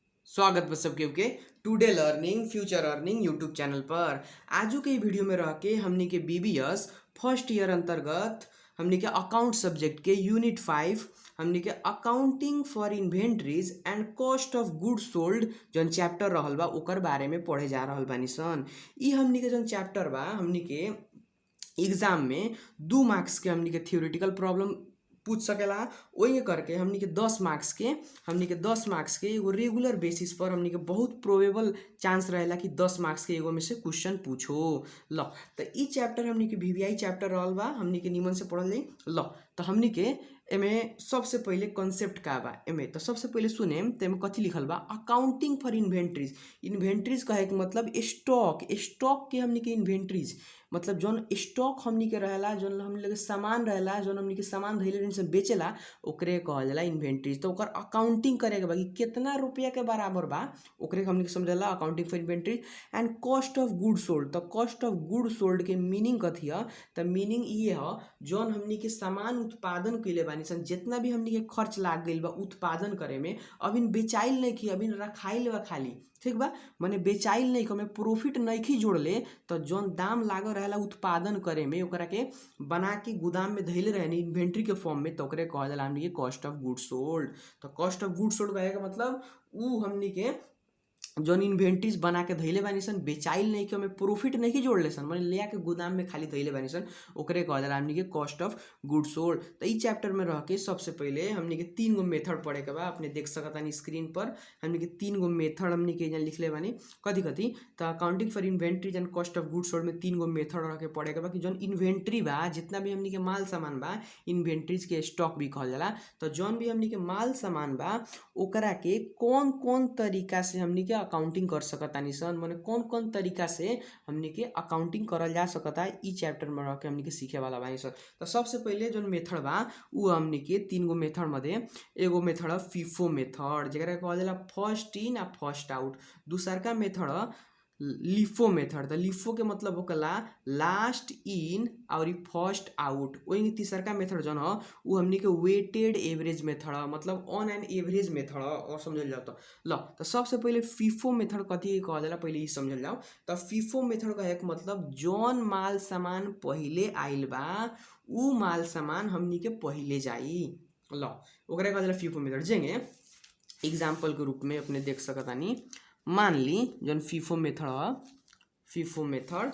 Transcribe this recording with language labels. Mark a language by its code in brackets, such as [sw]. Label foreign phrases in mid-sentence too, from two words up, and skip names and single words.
[bho] स्वागत बा सबके के टुडे लर्निंग फ्यूचर अर्निंग [en] YouTube channel [bho] पर। आजू के वीडियो में रह के हमनी के बीबीएस [en] first year [bho] अंतर्गत हमनी के [en] account subject [bho] के यूनिट 5 हमनी के [en] accounting for inventories and cost of goods sold [bho] जौन चैप्टर रहल बा ओकर बारे में पढ़े जा रहल बानी सन। ई हमनी के जौन चैप्टर बा हमनी के एग्जाम में 2 मार्क्स के हमनी के [en] theoretical problem [bho] पूछ सकेला। वही करके हमनी के 10 मार्क्स के एगो [en] regular basis [bho] पर हमनी के बहुत [en] probable chance [bho] रहेला कि 10 मार्क्स के एगो में से क्वेश्चन पूछो। ल तो ई चैप्टर हमनी के [en] VVI chapter [bho] रहल बा, हमनी के निमन से पढ़ल जाई। ल तो हमनी के एमे सबसे पहले कॉन्सेप्ट का बा एमे तो सबसे पहले सुने तो एमे कथी लिखल बा, [en] accounting for inventories. [bho] इन्वेंट्रीज कहे के मतलब स्टॉक के हमनी के इन्वेंट्रीज मतलब जौन स्टॉक हमनी के रहेला, जौन हमनी के सामान रहेला, जौन हमनी के सामान धइले से बेचेला ओकरे कहल जाला इन्वेंट्रीज। तो ओकर अकाउंटिंग करे के बा कि कितना रुपया के बराबर बा ओकरे हमनी के समझला [en] accounting for inventories and cost of good sold. [bho] तो [en] cost of good sold [bho] के मीनिंग कथी है, तो मीनिंग ये है जौन हमनी के सामान उत्पादन कइले बानी सन, जितना भी हमनी के खर्च लाग गइल बा उत्पादन करे में, अभी बेचाइल नहीं की, अभी रखाइल बा खाली, ठीक बा, माने बेचाइल नहीं हमें प्रॉफिट नहीं जोड़ले तो जौन दाम लागल रहेला उत्पादन करे में ओकरा के बना के गोदाम में धइले रहे इन्वेंट्री के फॉर्म में, तो ओकरे कहल जाला हमनी के [en] cost of good sold. [bho] तो [en] cost of good sold [bho] कहे का मतलब उ हमनी के जौन इन्वेंट्रीज बना के धइले बानी सन बेचाइल नहीं कि हमें प्रॉफिट नहीं जोड़ले सन, माने ले आके गोदाम में खाली धइले बानी सन, ओकरे कहल जाला हमनी के [en] cost of good sold. [bho] तो ई चैप्टर में रह के सबसे पहले हमनी के 3 गो मेथड पढ़े के बा। अपने देख सकतानी स्क्रीन पर हमनी के 3 गो मेथड हमनी के यहाँ लिखले बानी कथी कथी। तो [en] accounting for inventories and cost of good sold [bho] में 3 गो मेथड रह के पढ़े के बा कि जौन इन्वेंट्री बा, जितना भी हमनी के माल सामान बा इन्वेंट्रीज के स्टॉक भी कहल जाला। तो जौन भी हमनी के माल सामान बा ओकरा के कौन कौन तरीका से हमनी के अकाउंटिंग कर सकतानी सन, माने कौन कौन तरीका से हमनी के अकाउंटिंग करल जा सकता है, ई चैप्टर में रह के हमनी के सीखे वाला बानी सन। तो सबसे पहले जौन मेथड बा उ हमनी के 3 गो मेथड में एगो मेथड [en] FIFO method [bho] जेकरा कहल जाला [en] first in [bho] आ [en] first out. [bho] दूसरका मेथड [en] LIFO method. [bho] तो लिफो के मतलब होकला [en] last in [bho] और [en] first out. [bho] वही तीसरका मेथड जौन ह उ हमनी के [en] weighted average method [bho] मतलब [en] on an average method [bho] और समझल जाओ। तो ल तो सबसे पहले [en] FIFO method [bho] कथी कहल जाला पहले ई समझल जाओ। तो [en] FIFO method [bho] कहे के मतलब जौन माल सामान पहिले आइल बा उ माल सामान हमनी के पहिले जाई। ल ओकरा कहल जाला [en] FIFO method. [bho] जेंगे एग्जाम्पल के रूप में अपने देख सकतानी, मान ली जौन [en] FIFO method [bho] ह, [en] FIFO method.